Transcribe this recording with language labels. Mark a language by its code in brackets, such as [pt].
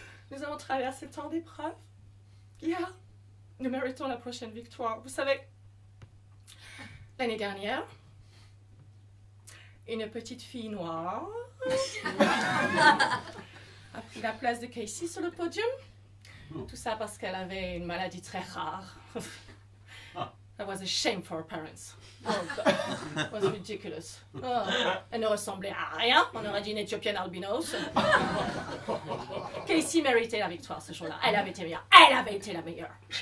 [fr] Nous avons traversé tant d'épreuves. Yeah. Nous méritons la prochaine victoire. Vous savez, l'année dernière, une petite fille noire a pris la place de Casey sur le podium. Tout ça parce qu'elle avait une maladie très rare. [en] That was a shame for her parents. Oh God, it was ridiculous. [fr] Oh, elle ne ressemblait à rien. On aurait dit une Éthiopienne albinos. Casey méritait la victoire ce jour-là. Elle avait été meilleure. Elle avait été la meilleure.